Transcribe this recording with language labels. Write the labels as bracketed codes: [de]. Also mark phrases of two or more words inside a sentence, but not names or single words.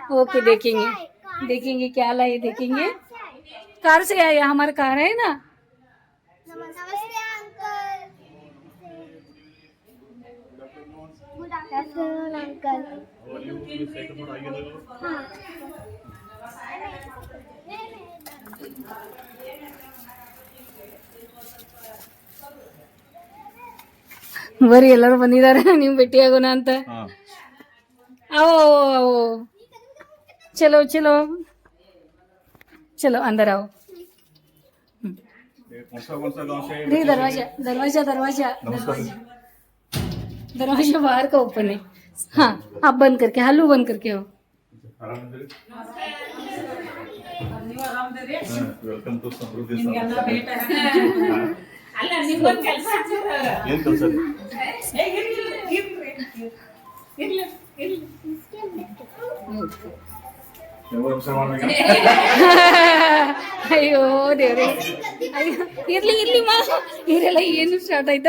[hi] ओके देखेंगे देखेंगे क्या लाए देखेंगे. कार से आए हमारा कार है ना. [en] नमस्ते uncle. good afternoon uncle। [hi] हाँ [kn] ಬರೀ ಎಲ್ಲರೂ ಬಂದಿದ್ದಾರೆ ನೀವು ಭೇಟಿಯಾಗೋಣ ಅಂತ. [hi] आओ आओ चलो चलो चलो अंदर आओ. कौन सा गाँव से? नहीं दरवाजा दरवाजा दरवाजा दरवाजा दरवाजा बाहर का ओपन है. हाँ आप बंद करके हल्लू बंद करके हो. [en] welcome to ಸಮೃದ್ಧಿ. [kn] ಅಲ್ಲ ನಿಮ್ಮೊಂದು ಕೆಲಸ ಏನ್ ಕೆಲಸ? ಅಯ್ಯೋ ದೇವ್ರೆ ಅಯ್ಯೋ ಇರ್ಲಿ ಇರ್ಲಿ ಮಾ ಇರೆಲ್ಲ ಏನು ಸ್ಟಾರ್ಟ್ ಆಯ್ತು.